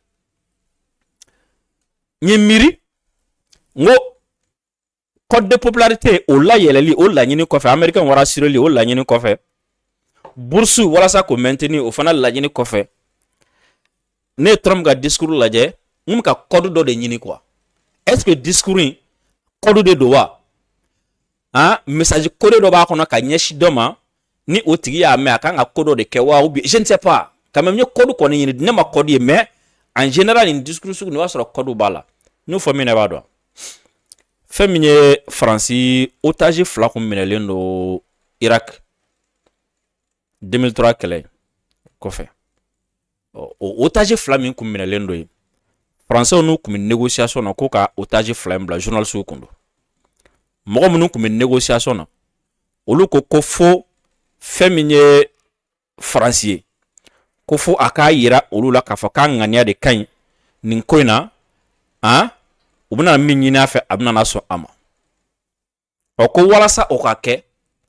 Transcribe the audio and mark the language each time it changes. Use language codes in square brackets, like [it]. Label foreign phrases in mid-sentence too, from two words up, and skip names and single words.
[bm] n ye miiri n ko [fr] cote de popularité [bm] o layɛlɛli o laɲini kɔfɛ américain rassureli o laɲini kɔfɛ bourse walasa k'o maintenir o fana laɲini kɔfɛ ne ye Trump ka discours lajɛ n bɛ ka code dɔ de ɲini [fr] quoi est-ce que discours [bm] in code de don wa message code dɔ b'a kɔnɔ ka ɲɛsin dɔ ma ni o tigi y'a mɛn a kan ka ko dɔ de kɛ wa [fr] ou bien je ne sais pas quand même [bm] n ye code kɔni ɲini ne ma code ye [fr] mais en général [bm] nin discours sugu nin o b'a sɔrɔ code b'a la n'o fɔ min na i b'a dɔn fɛn min ye Faransi otage fila kun minɛlen don Irak 2003 kɛlɛ kɔfɛ o otage fila min kun minɛlen don yen Français n'u kun bɛ négociation na ko ka otage fila in bila journaliste kun don mɔgɔ minnu kun bɛ négociation na olu ko fo fɛn min ye Faransi ye ko fo a k'a yira olu la k'a fɔ k'a ŋaniya de ka ɲi nin ko in na u bɛna min ɲini a fɛ a bɛna sɔn a ma ko walasa o ka kɛ